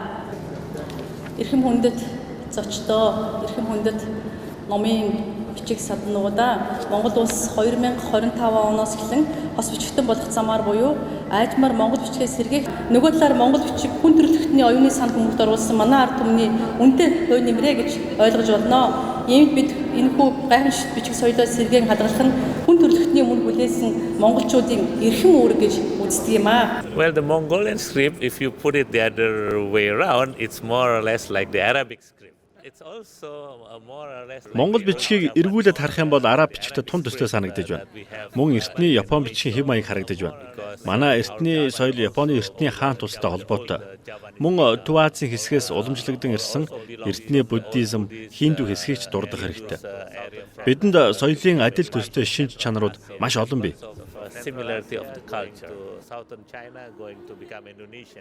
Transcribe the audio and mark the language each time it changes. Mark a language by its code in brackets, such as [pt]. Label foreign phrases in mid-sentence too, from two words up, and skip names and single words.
[mn] Эрхэм хүндэт зочдоо, эрхэм хүндэт номын бичиг саднуудаа Монгол улс 2025 оноос эхлэн хос бичигтэн болох замаар буюу айдмаар Монгол бичгээс сэргээх нөгөө талаар Монгол бичиг хүн төрөлхтний оюуны сан хүмүүст оруулсан манай ард түмний үнэтэй хувь нэмрээ гэж ойлгож болно. Иймд бид энэхүү гайхамшигт бичиг соёлоо сэргээн хадгалах нь хүн төрөлхтний өмнө хүлээсэн монголчуудын эрхэм үүрэг гэж үздэг юм аа. [en] Well, the Mongolian script, if you put it the other way around, it's more or less like the Arabic script. It's also more or less like [mn] Монгол бичгийг эргүүлээд харах юм бол араб бичгтэй тун төстэй санагдаж байна. Мөн эртний Япон бичгийн хэв маяг харагдаж байна. Манай эртний соёл Японы эртний хаан тустай холбоотой. Мөн Төв Азийн хэсгээс уламжлагдсан ирсэн эртний буддизм, хинду хэсгийг ч дурдах хэрэгтэй. Бидэнд соёлын адил төстэй шинж чанарууд маш олон бий. [en] similarity of the culture to southern China going to become Indonesian.